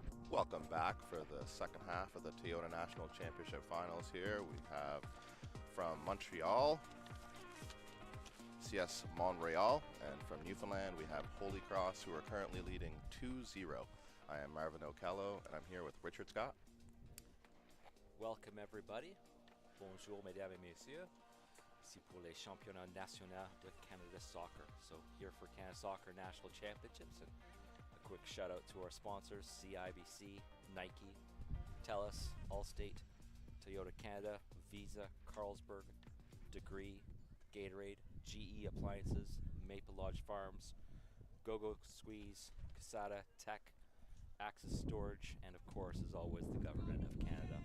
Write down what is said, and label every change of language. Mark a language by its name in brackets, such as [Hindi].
[English] Welcome back for the second half of the Toyota National Championship Finals here. We have from Montreal, CS Mont-Royal, and from Newfoundland we have Holy Cross, who are currently leading 2-0. I am Marvin O'Kello, and I'm here with Richard Scott. Welcome everybody. [French] Bonjour mesdames et messieurs. Ici pour les championnats nationaux de Canada Soccer. [English] So here for Canada Soccer National Championships, and a quick shout out to our sponsors, CIBC, Nike, TELUS, Allstate, Toyota Canada, Visa, Carlsberg, Degree, Gatorade, GE Appliances, Maple Lodge Farms, GoGo Squeeze, Casada, Tech, Access Storage, and of course, as always, the Government of Canada.